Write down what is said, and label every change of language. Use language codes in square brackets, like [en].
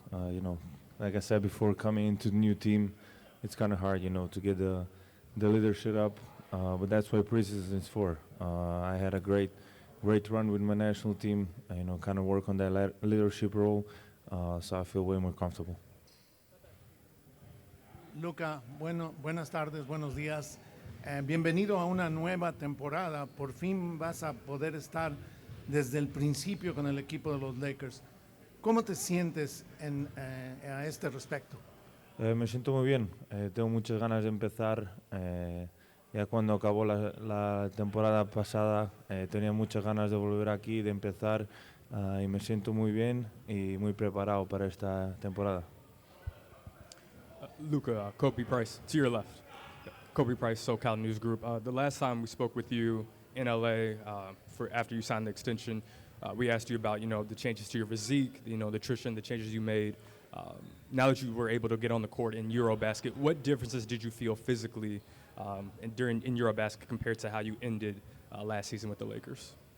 [en] You know, like I said before, coming into the new team, it's kind of hard, you know, to get the leadership up. But that's what preseason is for. I had a great run with my national team. You know, kind of work on that leadership role. So I feel way more comfortable. [es] Luka, buenas tardes, buenos días. Bienvenido a una nueva temporada. Por fin vas a poder estar desde el principio con el equipo de los Lakers. ¿Cómo te sientes a este respecto? Me siento muy bien. Tengo muchas ganas de empezar. Ya cuando acabó la temporada pasada, tenía muchas ganas de volver aquí, de empezar. Y me siento muy bien y muy preparado para esta temporada. [en] Luka, Kobe Price, to your left. Kobe Price, SoCal News Group. The last time we spoke with you in LA, after you signed the extension, we asked you about, you know, the changes to your physique, you know, the nutrition, the changes you made. Now that you were able to get on the court in Eurobasket, what differences did you feel physically in Eurobasket compared to how you ended last season with the Lakers?